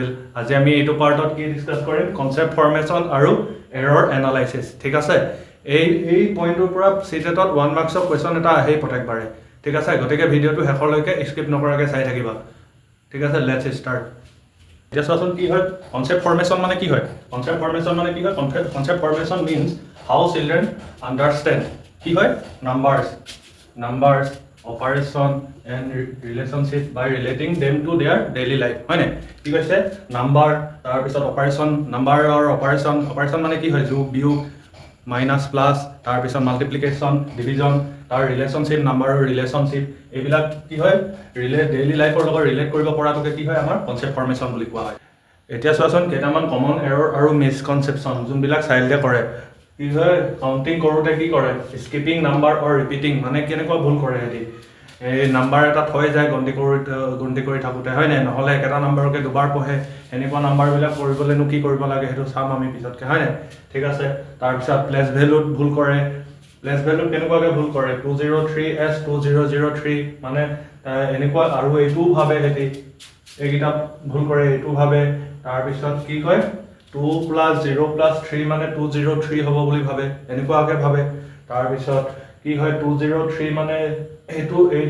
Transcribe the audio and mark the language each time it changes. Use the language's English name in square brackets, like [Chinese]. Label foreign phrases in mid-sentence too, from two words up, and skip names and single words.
[Assamese] আজি আমি এইটো পাৰ্টত কি ডিসকাস কৰিম [English] concept formation [Assamese] আৰু [English] error analysis [Assamese] ঠিক আছে এই পইণ্টৰ পৰা সিটেটত 1 মাৰ্কছৰ কোৱেশ্চন এটা আহে প্ৰত্যেকবাৰে ঠিক আছে গতিকে ভিডিওটো শেষলৈকে স্কিপ নকৰাকৈ চাই থাকিবা ঠিক আছে [English] let's start [Assamese] এতিয়া চোৱাচোন কি হয় [English] concept formation [Assamese] মানে কি হয় [English] concept formation means how children understand [Assamese] কি হয় [English] numbers operation and relationship by relating them to their daily life [Assamese] হয় না কি কৈছে নাম্বার তাৰ পিছত অপাৰেশন নাম্বার আৰু অপাৰেশন মানে কি হয় যোগ বিয়োগ [English] minus plus [Assamese] তাৰ পিছত [English] multiplication division [Assamese] তাৰ ৰিলেশনশিপ নাম্বার আৰু ৰিলেশনশিপ এইবিলাক কি হয় [English] daily lifeৰ [Assamese] লগত ৰিলেট কৰিব পৰাটোকে কি হয় আমাৰ [English] concept formation [Assamese] বুলি কোৱা হয় এতিয়া চোৱাচোন কেইটামান [English] common error [Assamese] আৰু মিসকনসেপচন যোনবিলাক চাইল্ডে কৰে কি হয় কাউন্টিং কৰোতে কি কৰে [English] skipping number or repeating [Assamese] মানে কেনেকুৱা ভুল কৰে এটি এই নাম্বার এটা থৈ যায় গন্তি কৰি থাকোতে হয় না নহলে একটা নাম্বাৰকে দুবাৰ পঢ়ে এনেকুৱা নাম্বাৰবিলাক কৰিবলেনো কি কৰিব লাগে হেতু চাম আমি পিছতকে হয় না ঠিক আছে তাৰ পিছত [English] place valueত [Assamese] ভুল কৰে [English] place value [Assamese] কেনেকুৱাকে ভুল কৰে 203s 2003 মানে এনেকুৱা আৰু এইটো ভাবে হেতি এইকিটা ভুল কৰে এইটো ভাবে তাৰ পিছত কি কয় 2 + 0 + 3 মানে 203 হ'ব বুলি ভাবে এনেকুৱাকে ভাবে তাৰ পিছত কি হয় 203 মানে এইটো